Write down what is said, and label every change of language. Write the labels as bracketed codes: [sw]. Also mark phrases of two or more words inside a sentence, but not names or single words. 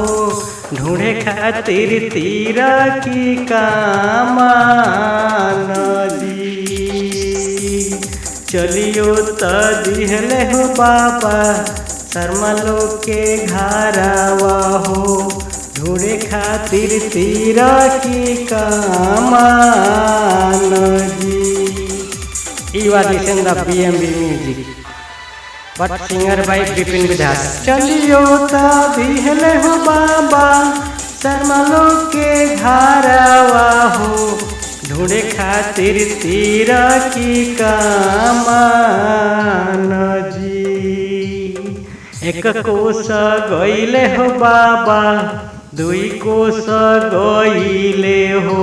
[bho] ढूंढे खातिर तीर की कामान जी। चलियो तो दिहले हो बाबा शर्मलो के घरवा हो। ढूंढे खातिर तीर की कामान जी। [en] You are listening the PMB music, but singer by Bipin Vidhas। [bho] चलियो ता दिहले हो बाबा शर्मलो के घरवा हो। ढूंढे खातिर तीर की कामान जी। एक कोस गईले हो बाबा दुई कोस गईले हो।